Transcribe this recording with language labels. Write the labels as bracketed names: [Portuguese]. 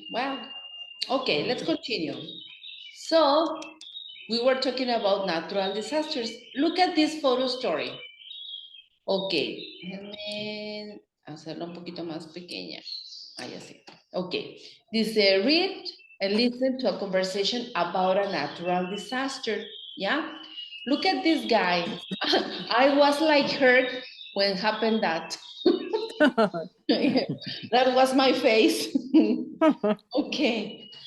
[English] Well, okay, let's continue. So, we were talking about natural disasters. Look at this photo story. [Spanish] Ok, déjenme hacerlo un poquito más pequeña. Ya sé. [English] Ok, dice, read and listen to a conversation about a natural disaster. Yeah? Look at this guy. I was like hurt when happened that. That was my face. Okay.